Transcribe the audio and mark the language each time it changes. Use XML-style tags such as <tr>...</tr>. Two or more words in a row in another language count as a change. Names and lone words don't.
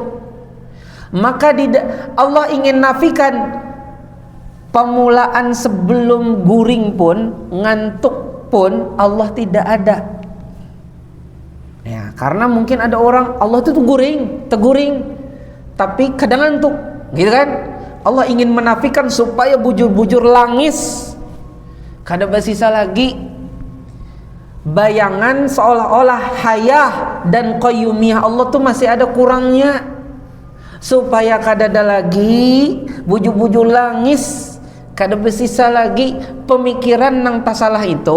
<id>Maka Allah ingin nafikan pemulaan sebelum guring pun, ngantuk pun Allah tidak ada. Ya, karena mungkin ada orang Allah itu teguring, tapi kadang ngantuk, gitu kan? Allah ingin menafikan supaya</id> <bjn>bujur-bujur langis, kada bersisa</bjn> <id>lagi bayangan seolah-olah hayah dan qayyumiyah Allah tuh masih ada kurangnya, supaya kada ada lagi</id> <bjn>bujur-bujur langis, kada bersisa</bjn> <id>lagi pemikiran nang tasalah itu.</id>